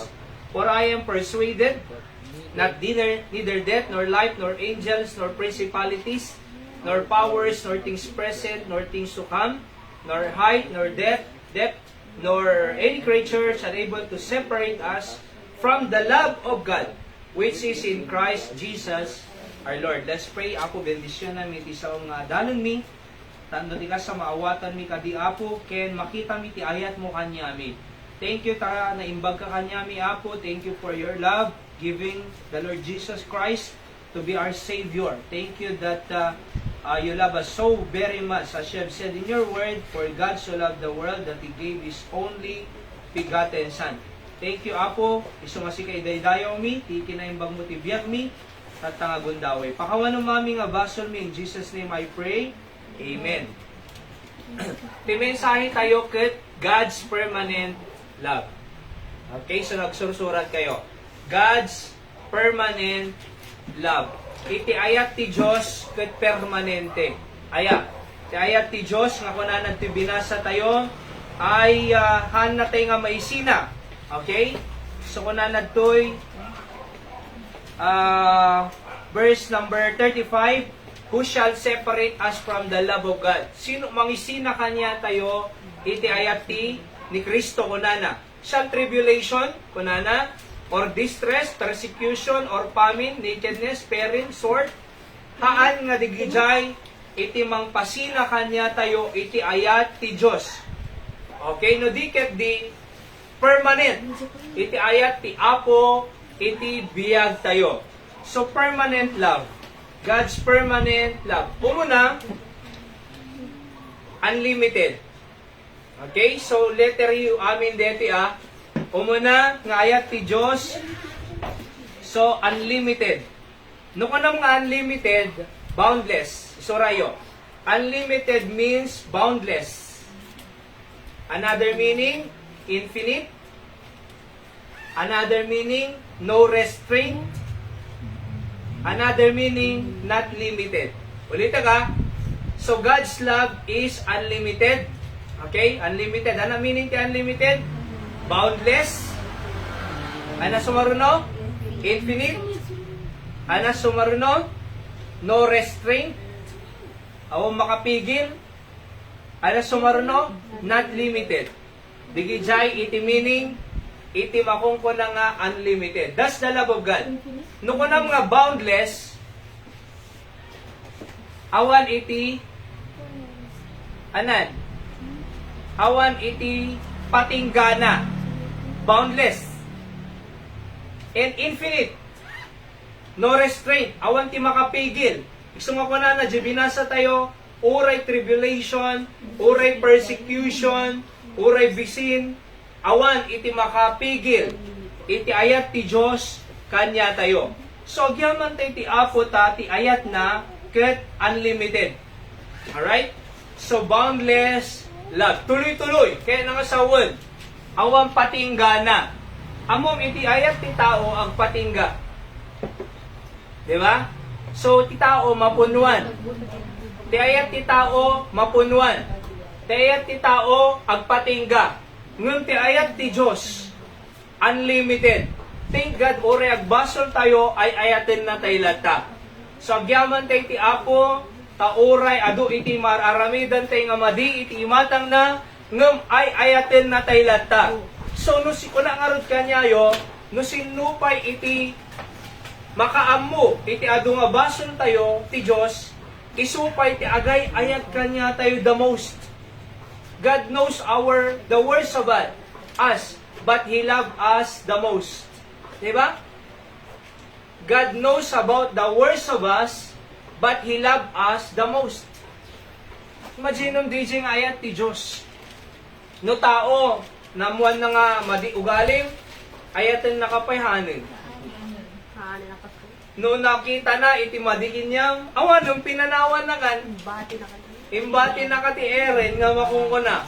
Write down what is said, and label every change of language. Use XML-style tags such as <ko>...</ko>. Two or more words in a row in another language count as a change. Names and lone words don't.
<en>For I am persuaded, not neither death, nor life, nor angels, nor principalities, nor powers, nor things present, nor things to come, nor height, nor depth, nor any creature shall able to separate us from the love of God, which is in Christ Jesus our Lord. Let's pray.</en> <ilo>Apo, bendisyon namin iti sa nga danon mi. Tando ti ka sa maawatan mi kadi Apo, ken makita mi ti ayat mo kanyami.</ilo> <en>Thank you</en> <ilo>ta naimbag ka kanyami, Apo.</ilo> <en>Thank you for your love, giving the Lord Jesus Christ to be our Savior. Thank you that you love us so very much. As you have said in your word, for God so loved the world that He gave His only begotten Son. Thank you,</en> <ilo>Apo. Isumasi kay daydayaw mi, ti kinaimbag mo ti biyag mi, at tangagundaway. Pakawanong mami nga basol mi,</ilo> <en>in Jesus' name I pray. Amen.</en> <ilo>Timensahe tayo ket</ilo> <en>God's permanent love.</en> <ilo>Okay, so nagsursurat kayo.</ilo> <en>God's permanent love.</en> <ilo>Iti ayat ti Diyos ket permanente. Aya, ti ayat ti Diyos nga kunanan ti binasa tayo ay han natay nga maisina.</ilo> <en>Okay? So</en> <ilo>kunanan toy</ilo> <en>verse number 35, who shall separate us from the love of God?</en> <ilo>Sino mangisina kanya tayo iti ayat ti ni Kristo kunana?</ilo> <en>Shall tribulation kunana, or distress, persecution, or famine, nakedness, peril, sword?</en> <ilo>Haan nga digijay iti mangpasina kanya tayo iti ayat ti Dios. Okay, no diket di permanent iti ayat ti Apo iti biyag tayo.</ilo> <en>So permanent love, God's permanent love.</en> <ilo>Umuna, unlimited. Okay, so</ilo> <en>letter U</en> <ilo>amin deti umuna nga ayat ti Diyos, so unlimited. No kanam nga</ilo> <en>unlimited, boundless.</en> <ilo>Surayo.</ilo> <en>Unlimited means boundless. Another meaning, infinite. Another meaning, no restraint. Another meaning, not limited.</en> <ilo>Ulit ka.</ilo> <en>So God's love is unlimited. Okay? Unlimited.</en> <ilo>Ano meaning ti unlimited? Boundless. Ano sumaruno? Infinite. Ano sumaruno?</ilo> <en>No restraint.</en> <ilo>O makapigil. Ano sumaruno?</ilo> <en>Not limited.</en> <ilo>Digijay iti meaning, iti makungko na nga unlimited.</ilo> <en>That's the love of God.</en> <ilo>No kunam nga boundless, awan iti anan? Awan iti patinggana.</ilo> <en>Boundless. And infinite. No restraint.</en> <ilo>Awan ti makapigil. Gusto nga ko na binasa tayo, uray tribulation, uray persecution, uray bisin, awan iti makapigil. Iti ayat ti Diyos kanya tayo. So, agyaman tayo ti Apo ta, ti ayat na ket unlimited.</ilo> <en>Alright? So, boundless love.</en> <ilo>Tuloy-tuloy. Kaya nga sa word, awang patingga na. Amom iti ayat ti tao ang patingga. Diba? So, ti tao mapunuan. Ti ayat ti tao mapunuan. Ti ayat ti tao agpatingga. Ngun ti ayat ti Diyos,</ilo> <en>unlimited.</en> <ilo>Thank God, ore agbasol tayo ay ayatin na tayo lata. So, agyaman tayo ti Apo, tauray adu iti mararamidan tayo nga madi iti imatang na ngem ay ayaten na tayo lata. So no si kuna ngarod kanyayo, no sinupay iti makaammo iti adu nga bason tayo ti Dios, isupay ti agay ayat kanya tayo</ilo> <en>the most. God knows the worst of us, but He loved us the most.</en> <tl>Diba?</tl> <en>God knows about the worst of us, but He loved us the most.</en> <ilo>Imagine nung DJ nga ayat ti Diyos. No tao, namuan na nga madi ugaling, ayatin nakapayhanin. No nakita na, iti madiin niyang, awan, nung pinanawan na kan, imbati na ka ti Eren, nga makungko na.</ilo>